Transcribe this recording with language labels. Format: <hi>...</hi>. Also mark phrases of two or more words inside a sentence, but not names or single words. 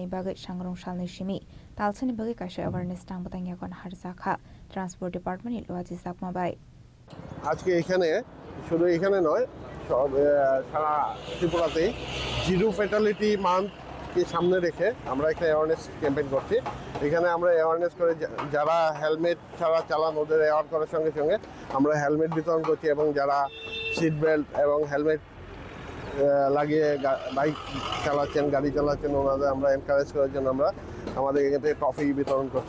<trp>bagai sangrong salni shimi talsani bagai kaisa awareness tang batang yakon harjakha</trp> <en>transport department</en> <trp>ni loaji sakma bai</trp> <bn>আজকে এখানে শুধু এখানে নয় সব সারা ত্রিপুরাতেই</bn> <en>zero fatality month</en> <bn>সামনে রেখে আমরা একটা</bn> <en>awareness campaign</en> <bn>করছি। এখানে আমরা অ্যাওয়ারনেস করে যারা হেলমেট ছাড়া চালান ওদের অ্যাওয়ার করার সঙ্গে সঙ্গে আমরা হেলমেট বিতরণ করছি এবং যারা</bn> <en>seat belt</en> <bn>এবং হেলমেট লাগিয়ে বাইক চালাচ্ছেন গাড়ি চালাচ্ছেন ওনাদের আমরা এনকারেজ করার জন্য আমরা আমাদের এখান থেকে ট্রফি বিতরণ করছি।</bn>